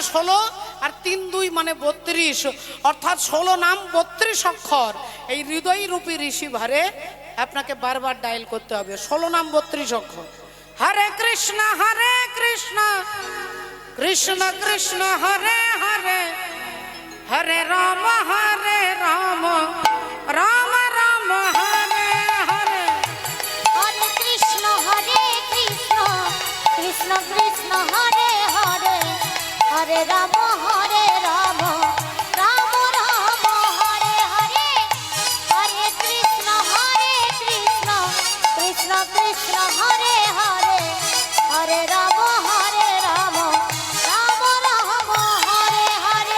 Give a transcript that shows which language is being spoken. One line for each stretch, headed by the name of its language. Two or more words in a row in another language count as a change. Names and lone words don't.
Bangla: 16 আর 32 মানে 32 অর্থাৎ 16 নাম 32 অক্ষর এই হৃদয় রূপী ঋষিভারে আপনাকে বারবার ডায়াল করতে হবে 16 নাম 32 অক্ষর
Sanskrit: হরে কৃষ্ণ কৃষ্ণ কৃষ্ণ হরে হরে হরে রাম রাম রাম হরে হরে हरे कृष्ण कृष्ण कृष्ण हरे हरे हरे राम राम राम हरे हरे हरे कृष्ण कृष्ण कृष्ण हरे हरे हरे राम राम राम हरे हरे